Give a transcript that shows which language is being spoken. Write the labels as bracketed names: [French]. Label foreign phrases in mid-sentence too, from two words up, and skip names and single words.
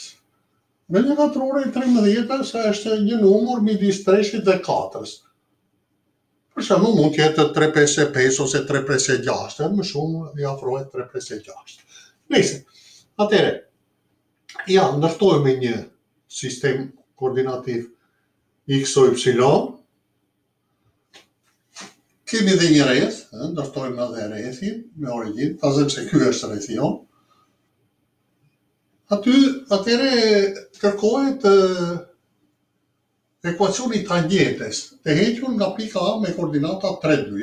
[Albanian] Rrezja katrore e 13-s është një numër midis 3-shit dhe 4-s. Për shembull, mund të jetë 3/5 ose 3/6, më shumë I afrohet 3/6. Nëse, atëherë, ja ndërtojmë një sistem koordinativ x o y, kemi dhe një rreth, ndërtojmë edhe rrethin me origjinë, ta zëmë se ky është rrethi jon. Atëherë kërkohet ekuacioni I tangjentes të hequr nga pika A me koordinata 3, 2.